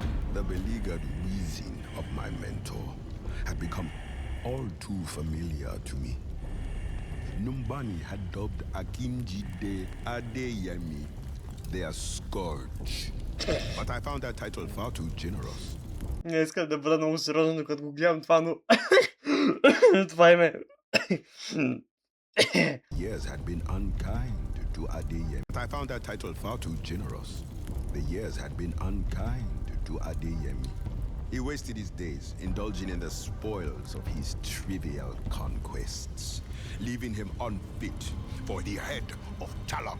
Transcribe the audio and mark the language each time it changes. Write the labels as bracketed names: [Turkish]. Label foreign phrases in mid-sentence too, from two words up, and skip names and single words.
[English] The beleaguered wheezing of my mentor had become all too familiar to me. Numbani had dubbed Akinjide Adeyemi their scourge. But I found that title far too generous. [Bulgarian] Не искам да бъда много сериозен, докато го гледам това, но... това име. [English] Years had been unkind to Adeyemi. But I found that title far too generous. The years had been unkind to Adeyemi. He wasted his days indulging in the spoils of his trivial conquests, leaving him unfit for the head of Talon.